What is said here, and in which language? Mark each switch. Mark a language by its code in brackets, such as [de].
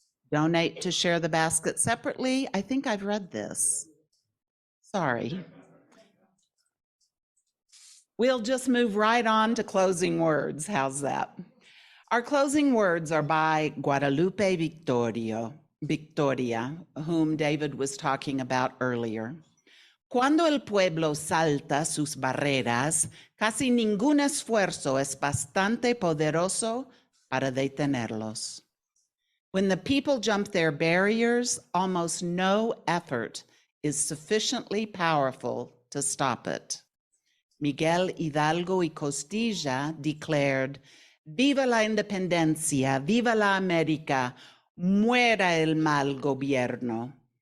[en] Donate to Share the Basket separately. I think I've read this. Sorry. We'll just move right on to closing words. How's that? Our closing words are by Guadalupe Victoria, whom David was talking about earlier. [es] Cuando el pueblo salta sus barreras, casi ningún esfuerzo es bastante poderoso para detenerlos. [en] When the people jump their barriers, almost no effort is sufficiently powerful to stop it. Miguel Hidalgo y Costilla declared, [es] "Viva la independencia, viva la América, muera el mal gobierno.